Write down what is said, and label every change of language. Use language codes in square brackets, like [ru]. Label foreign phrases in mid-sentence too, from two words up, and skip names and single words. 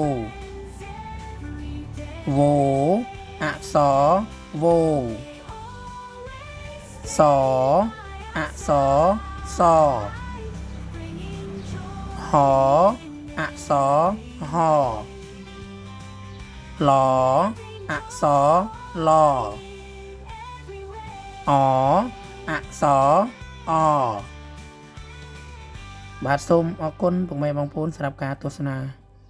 [th] โวอักษรโวสออักษรสอหออักษรหอหลออักษรหลอออักษรอ [km] បាទសូមអរគុណពុកម៉ែបងប្អូនសម្រាប់ការទស្សនា